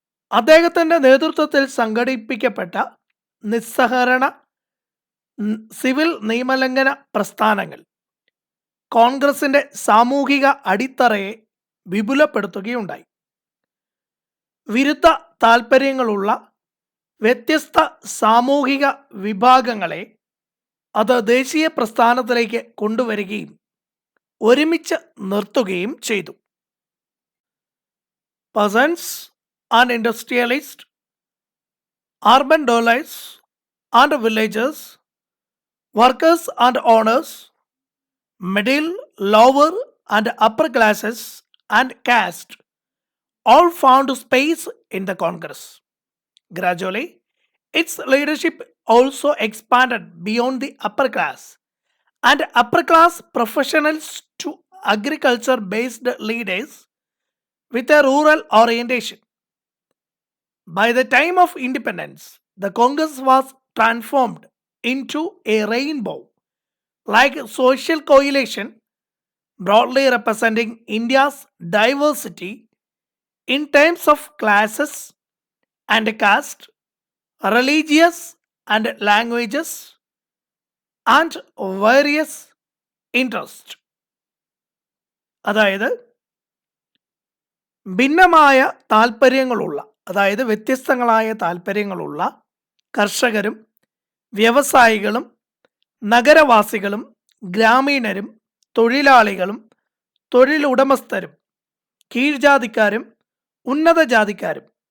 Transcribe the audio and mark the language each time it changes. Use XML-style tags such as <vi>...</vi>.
<ml>അദ്ദേഹത്തിൻ്റെ നേതൃത്വത്തിൽ സംഘടിപ്പിക്കപ്പെട്ട നിസ്സഹകരണ സിവിൽ നിയമലംഘന പ്രസ്ഥാനങ്ങൾ കോൺഗ്രസിൻ്റെ സാമൂഹിക അടിത്തറയെ വിപുലപ്പെടുത്തുകയുണ്ടായി. വിരുദ്ധ താൽപ്പര്യങ്ങളുള്ള വ്യത്യസ്ത സാമൂഹിക വിഭാഗങ്ങളെ അത് ദേശീയ പ്രസ്ഥാനത്തിലേക്ക് കൊണ്ടുവരികയും ഒരുമിച്ച് നിർത്തുകയും ചെയ്തു.</ml> <en>Peasants and industrialists, urban dwellers and villagers, workers and owners, middle, lower and upper classes and caste all found space in the Congress. Gradually, its leadership also expanded beyond the upper class and upper class professionals to agriculture-based leaders with a rural orientation. By the time of independence, the Congress was transformed into a rainbow-like social coalition broadly representing India's diversity in terms of classes and caste, religious and languages, and various interests.</en> <ml>അതായത് ഭിന്നമായ താല്പര്യങ്ങളുള്ള, അതായത് വ്യത്യസ്തങ്ങളായ താല്പര്യങ്ങളുള്ള കർഷകരും വ്യവസായികളും നഗരവാസികളും ഗ്രാമീണരും തൊഴിലാളികളും തൊഴിലുടമസ്ഥരും കീഴ്ജാതിക്കാരും ഉന്നത ജാതിക്കാരും</ml>